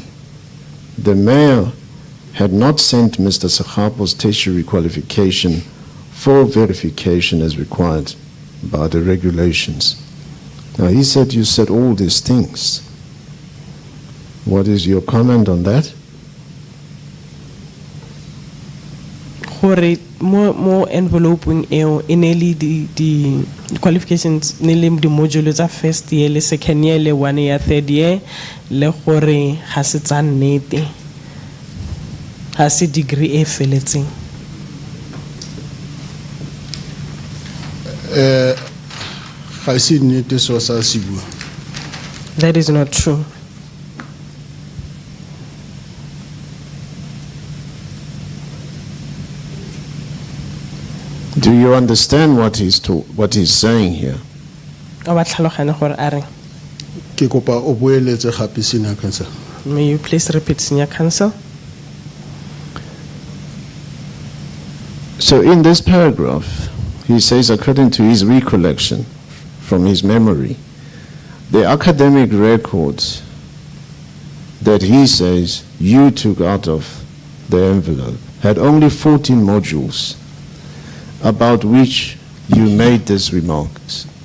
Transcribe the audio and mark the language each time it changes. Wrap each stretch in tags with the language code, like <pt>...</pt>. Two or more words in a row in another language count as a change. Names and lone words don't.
<en>The mayor had not sent Mr. Segapo's tertiary qualification for verification as required by the regulations. Now he said you said all these things. What is your comment on that?</en> <tn>Gore mo enveloping eo ineli</tn> <en>the qualifications</en> <tn>nele</tn> <en>the modules of first year</en> <tn>le</tn> <en>second year</en> <tn>le</tn> <en>1 year third year</en> <tn>le gore ha se tsa nnete ha se degree e feletseng. Ga se nnete so sa se bua.</tn> <en>That is not true. Do you understand what he's saying here?</en> <tn>O ba tlhaloganya gore a reng? Ke kopa o boeletse gape,</tn> <en>Senior Counsel. May you please repeat, Senior Counsel? So in this paragraph, he says, according to his recollection from his memory, the academic records that he says you took out of the envelope had only 14 modules about which you made these remarks.</en>